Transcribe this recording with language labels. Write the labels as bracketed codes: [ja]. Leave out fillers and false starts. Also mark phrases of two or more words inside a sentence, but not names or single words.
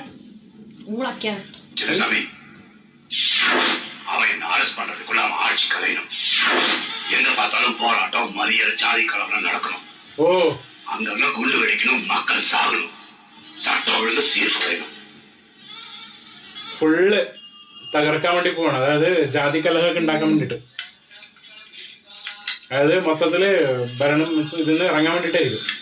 [ta] சின்னசாமி, அவன் அரெஸ்ட் பண்றதுக்குள்ள அவன் ஆட்சி கலையணும். எங்க பார்த்தாலும் போராட்டம், மறியல், ஜாதி கலவரம் நடக்கணும். ஓ, அங்கங்க குண்டு வெடிக்கணும், மக்கள் சாகணும், சட்டம் ஒழுங்கு சீர்குலையணும். [ml] ഫുള്ള് തകർക്കാൻ വേണ്ടി പോവാണ്. അതായത് ജാതി കലഹമൊക്കെ ഉണ്ടാക്കാൻ വേണ്ടിട്ട്. അതായത് മൊത്തത്തില് ഭരണം ഇതിന്ന് ഇറങ്ങാൻ വേണ്ടിട്ടായിരിക്കും.